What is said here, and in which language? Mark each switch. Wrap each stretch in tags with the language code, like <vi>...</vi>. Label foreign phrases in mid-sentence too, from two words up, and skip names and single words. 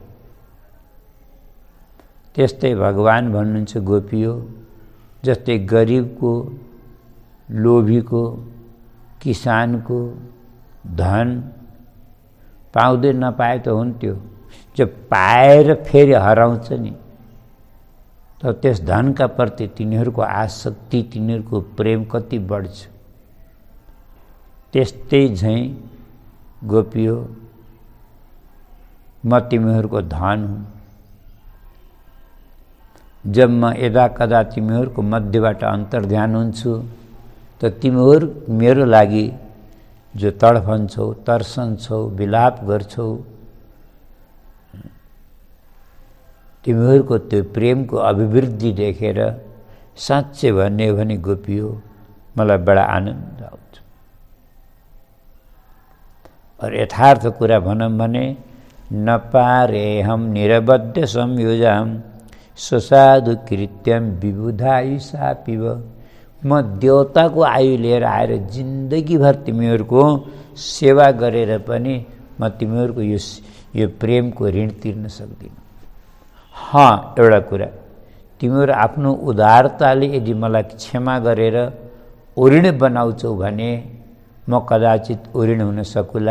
<ne>त्यस्तै भगवान भन्नुहुन्छ गोपियो, जस्तै गरिबको, लोभीको, किसानको धन पाउँदै नपाए त हुन्थ्यो, जब पाएर फेरि हराउँछ नि, त त्यस धनका प्रति तिनीहरूको आसक्ति, तिनीहरूको प्रेम कति बढ्छ। त्यस्तै झैँ गोपियो, म तिमीहरूको धन हुँ। जब म यदा कदा तिमीहरूको मध्यबाट अन्तर्ध्यान हुन्छु, त तिमीहरू मेरो लागि जो तडफन्छौ, तर्सन्छौ, विलाप गर्छौ, तिमीहरूको त्यो प्रेमको अभिवृद्धि देखेर साँच्चै भन्ने हो भने गोपियो, मलाई बडा आनन्द आउँछ। और यथार्थ कुरा भनौँ भने</ne> <sa>न पारेहम निरबद्ध संयुजाम स्वसाधु कृत्यम विबुधायुषा पिब।</sa> <ne>म देवताको आयु लिएर आएर जिन्दगीभर तिमीहरूको सेवा गरेर पनि म तिमीहरूको यो प्रेमको ऋण तिर्न सक्दिनँ। एउटा कुरा, तिमीहरू आफ्नो उदारताले यदि मलाई क्षमा गरेर ऋणी बनाउँछौ भने म कदाचित ऋण हुन सकुला।</ne>